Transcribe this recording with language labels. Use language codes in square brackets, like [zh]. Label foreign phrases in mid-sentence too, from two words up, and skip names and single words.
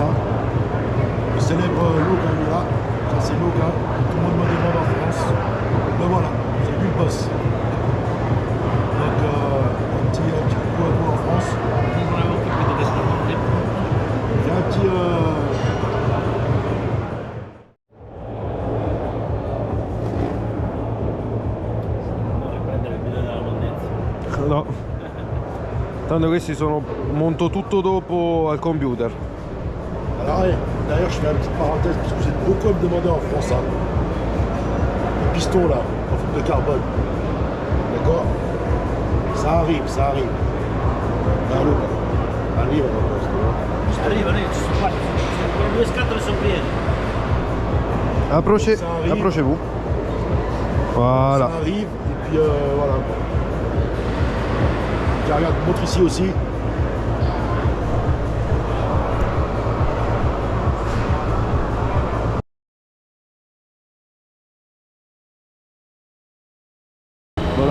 [fr] Hein. Le célèbre Logan est là. Ça c'est Logan, tout le monde me demande en France. Ben voilà, c'est lui le boss. Donc un petit coup à vous en France. J'ai un petit... [it] No, tanto questi sono, monto tutto dopo al computer. [fr] Alors d'ailleurs je fais une petite parenthèse parce que vous êtes beaucoup à me demander en France hein. Le piston là, en fibre de carbone. D'accord. Ça arrive, ça arrive. Allô. Arrive [it] Arriva, ci sono qua. Le due scatole sono piene. [fr] Approchez-vous. Voilà. Ça arrive et puis voilà. Tiens, regarde, montre ici aussi. Voilà.